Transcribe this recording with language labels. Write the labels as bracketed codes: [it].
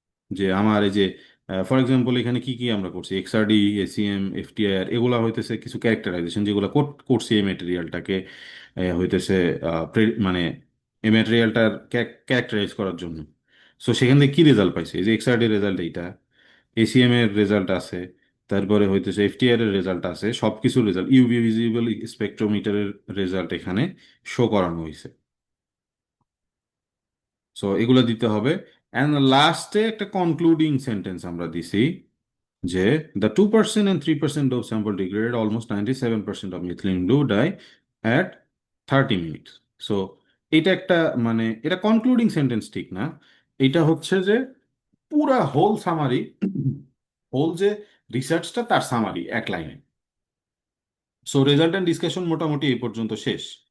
[bn] যে আমার এই যে ফর এক্সাম্পল এখানে কি কি আমরা করছি, এক্সআরডি, এসিএম, এফটিআর, এগুলা হইতেছে কিছু ক্যারেক্টারাইজেশন যেগুলো করছি এই মেটেরিয়ালটাকে হইতেছে মানে এই মেটেরিয়ালটার ক্যারেক্টারাইজ করার জন্য। সো সেখান থেকে কি রেজাল্ট পাইছে, এই যে এক্সআরডি রেজাল্ট এইটা, এসিএম এর রেজাল্ট আছে, তারপরে হইতেছে এফটিআর এর রেজাল্ট আছে, সব কিছুর রেজাল্ট, ইউভি ভিজিবল স্পেকট্রোমিটারের রেজাল্ট এখানে শো করানো হয়েছে। সো এগুলো দিতে হবে। অ্যান্ড লাস্টে একটা কনক্লুডিং সেন্টেন্স আমরা দিছি যে [en] The 2% and 3% of sample degraded almost 97% of methylene blue dye at 30 minutes. [bn] So এটা একটা মানে এটা কনক্লুডিং সেন্টেন্স ঠিক না, এটা হচ্ছে যে পুরা হোল সামারি, হোল যে রিসার্চটা তার সামারি এক লাইনে। সো রেজাল্ট অ্যান্ড ডিসকাশন মোটামুটি এই পর্যন্ত শেষ।